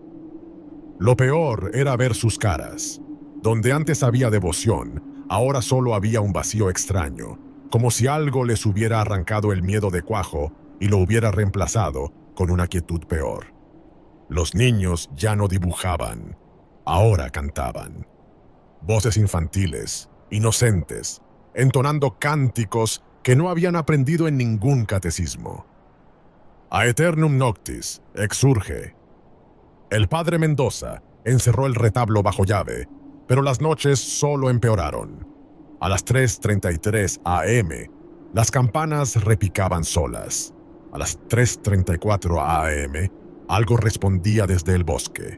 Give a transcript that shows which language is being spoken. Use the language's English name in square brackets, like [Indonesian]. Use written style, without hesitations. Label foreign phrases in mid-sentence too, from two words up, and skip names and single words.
[Spanish] Lo peor era ver sus caras. Donde antes había devoción, ahora solo había un vacío extraño, como si algo les hubiera arrancado el miedo de cuajo y lo hubiera reemplazado con una quietud peor. Los niños ya no dibujaban, ahora cantaban. Voces infantiles, inocentes, entonando cánticos que no habían aprendido en ningún catecismo. [Latin] Aeternum noctis, exurge. [Spanish] El padre Mendoza encerró el retablo bajo llave, pero las noches solo empeoraron. A las 3:33 a.m., las campanas repicaban solas. A las 3:34 a.m., algo respondía desde el bosque.